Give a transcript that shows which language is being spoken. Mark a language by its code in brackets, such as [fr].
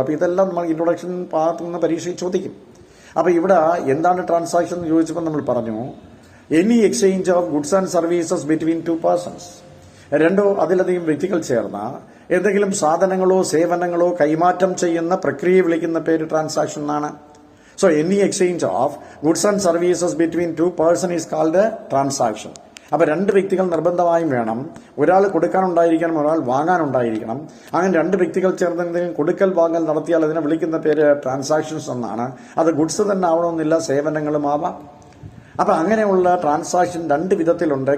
[ml] അപ്പോൾ ഇതെല്ലാം നമ്മൾ ഇൻട്രൊഡക്ഷൻ ഭാഗത്ത് നിന്ന് പരീക്ഷയിൽ ചോദിക്കും. അപ്പോൾ ഇവിടെ എന്താണ് ട്രാൻസാക്ഷൻ എന്ന് ചോദിച്ചപ്പോൾ നമ്മൾ പറഞ്ഞു, [en] Any exchange of goods and services between two persons. [ml] രണ്ടോ അതിലധികം വ്യക്തികൾ ചേർന്ന എന്തെങ്കിലും സാധനങ്ങളോ സേവനങ്ങളോ കൈമാറ്റം ചെയ്യുന്ന പ്രക്രിയ വിളിക്കുന്ന പേര് ട്രാൻസാക്ഷൻ എന്നാണ്. [en] So any exchange of goods and services between two person is called a transaction. [ml] അപ്പോൾ രണ്ട് വ്യക്തികൾ നിർബന്ധമായും വേണം. ഒരാൾ കൊടുക്കാനുണ്ടായിരിക്കണം, ഒരാൾ വാങ്ങാനുണ്ടായിരിക്കണം. അങ്ങനെ രണ്ട് വ്യക്തികൾ ചേർന്ന് എന്തെങ്കിലും കൊടുക്കൽ വാങ്ങൽ നടത്തിയാൽ അതിനെ വിളിക്കുന്ന പേര് ട്രാൻസാക്ഷൻസ് എന്നാണ്. അത് ഗുഡ്സ് തന്നെ ആവണമെന്നില്ല, സേവനങ്ങളും ആവാം. അപ്പോൾ അങ്ങനെയുള്ള ട്രാൻസാക്ഷൻ രണ്ട് വിധത്തിലുണ്ട്.